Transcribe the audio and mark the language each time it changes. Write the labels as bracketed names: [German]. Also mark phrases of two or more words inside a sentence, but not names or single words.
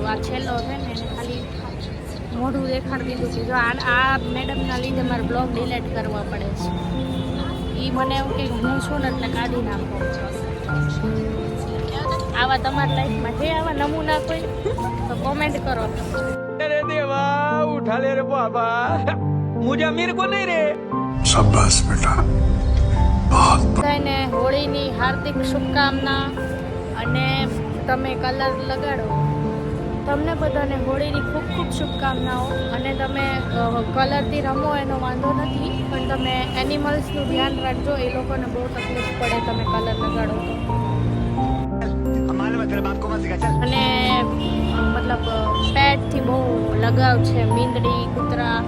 [Gujarati] આ છેલ્લો છે ને એને ખાલી મોઢું દેખાડી દીધું છે. જો આ મેડમના લીધે મારે બ્લોગ ડિલીટ કરવા પડે છે. એ મને એવું કે હું છું ને એટલે કાઢી નાખો. આવા તમારી લાઈફમાં છે આવા નમૂના કોઈ તો કોમેન્ટ કરો. [Hindi] अरे देवा उठा ले रे बाबा, मुझे अमीर को नहीं रे. शाबाश बेटा, बहुत [Gujarati] બધાને હોળીની હાર્દિક શુભકામના. અને તમે કલર લગાડો. તમને બધાને હોળીની ખૂબ ખૂબ શુભકામનાઓ. અને તમે કલરથી રમો એનો વાંધો નથી પણ તમે એનિમલ્સનું ધ્યાન રાખજો. એ લોકોને બહુ તકલીફ પડે તમે કલર લગાડો તો. અને મતલબ પેટથી બહુ લગાવ છે, મીંદડી કૂતરા.